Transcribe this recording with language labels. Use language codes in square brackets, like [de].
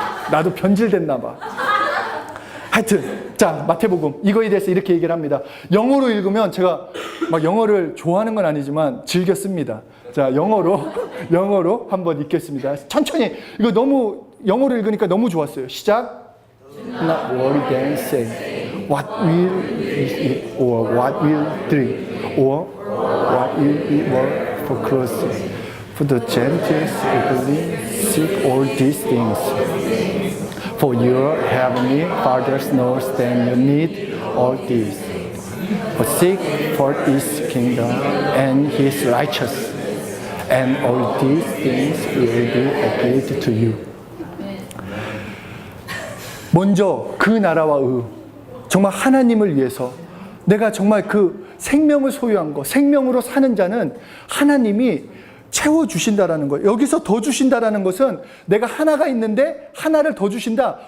[ko] 나도 변질됐나 봐. 하여튼, 자, 마태복음. 이거에 대해서 이렇게 얘기를 합니다. 영어로 읽으면 제가 막 영어를 좋아하는 건 아니지만 즐겨 씁니다. 자, 영어로 한번 읽겠습니다. 천천히. 이거 너무, 영어로 읽으니까 너무 좋았어요. 시작. [en] Not worry then say, what will eat or what will drink or what will be worth for clothing? For the Gentiles eagerly seek all these things. For your heavenly Father knows that you need all this. But seek first His kingdom and His righteousness, and all these things will be added to you. [ko] 먼저 그 나라와 정말 하나님을 위해서 내가 정말 그 생명을 소유한 거, 생명으로 사는 자는 하나님이 채워주신다라는 거예요. 여기서 더 주신다라는 것은 내가 하나가 있는데 하나를 더 주신다.